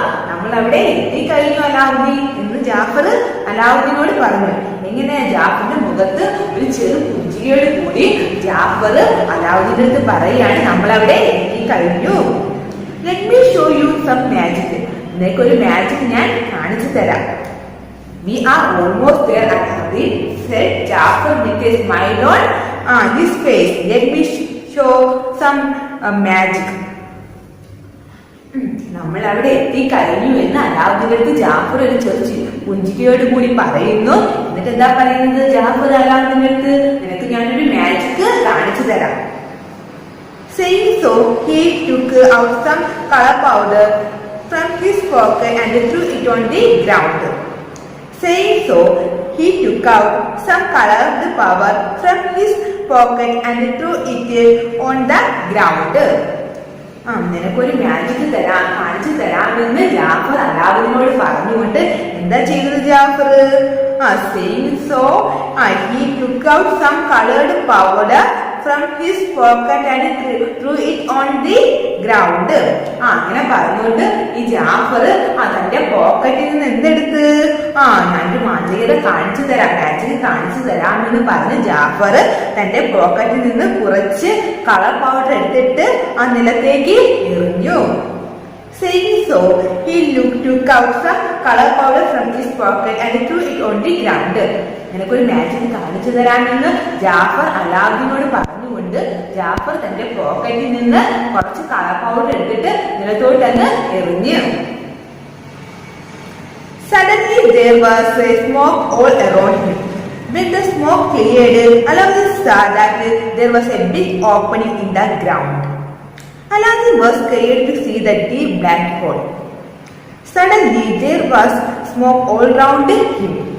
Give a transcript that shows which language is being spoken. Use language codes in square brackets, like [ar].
[ml] നമ്മൾ അവിടെ എത്തിക്കഴിഞ്ഞു അലാവുദ്ദീൻ എന്ന് ജാഫർ അലാവുദ്ദീനോട് പറഞ്ഞു. എങ്ങനെ? ജാഫറിന്റെ മുഖത്ത് ഒരു ചെറു പുഞ്ചിരിയോട് കൂടി ജാഫർ അലാവുദ്ദീന്റെ അടുത്ത് പറയുകയാണ്, നമ്മൾ അവിടെ എത്തിക്കഴിഞ്ഞു. [en] Let me show you some magic. [ml] നിനക്കൊരു മാജിക് ഞാൻ കാണിച്ചു തരാം. [en] We are almost there, Alauddin, said Jafar with a smile on his face. Let me show some magic. [ml] നമ്മൾ അവിടെ എത്തിക്കഴിഞ്ഞു എന്ന് അലാവുദ്ദീന്റെ അടുത്ത് ജാഫർ ഒരു ചെറിയ പുഞ്ചിരിയോട് കൂടി പറയുന്നു. എന്നിട്ട് എന്താ പറയുന്നത് ജാഫർ അലാവുദ്ദീന്റെ അടുത്ത്? നിനക്ക് ഞാനൊരു മാജിക് കാണിച്ചു തരാം. [en] Saying so, he took out some color powder from his pocket and threw it on the ground. Saying so, he took out some colored powder from his pocket and threw it on the ground. [ml] നിനക്കൊരു magic കാണിച്ചു തരാമെന്ന് ജാഫർ അലാവുദ്ദീനോട് പറഞ്ഞുകൊണ്ട് എന്താ ചെയ്തത് Jafar? [en] Saying so, he took out some colored powder from his pocket and threw it on the ground. [ml] അങ്ങനെ പറഞ്ഞുകൊണ്ട് ഈ ജാഫർ തന്റെ പോക്കറ്റിൽ നിന്ന് എന്തെടുത്ത് ഞാനൊരു മാജികത കാണിച്ചു തരാമെന്ന് പറഞ്ഞ് ജാഫർ തന്റെ പോക്കറ്റിൽ നിന്ന് കുറച്ച് കളർ പൗഡർ എടുത്തിട്ട് നിലത്തേക്ക് എറിഞ്ഞു. [en] Saying so, he took out some color powder from his pocket and threw it on the ground. [ml] നിനക്കൊരു മാജിക് കാണിച്ചു തരാമെന്ന് ജാഫർ അലാവുദ്ദീനോട് പറഞ്ഞുകൊണ്ട് ജാഫർ തന്റെ പോക്കറ്റിൽ നിന്ന് കുറച്ച് കളർ പൗഡർ എടുത്തിട്ട് നിലത്തോട്ടങ്ങ് എറിഞ്ഞു. [en] Suddenly there was a smoke all around him. When the smoke cleared, Alauddin saw that there was a big opening in the ground. Alauddin was scared to see the deep black hole. Suddenly there was smoke all round him.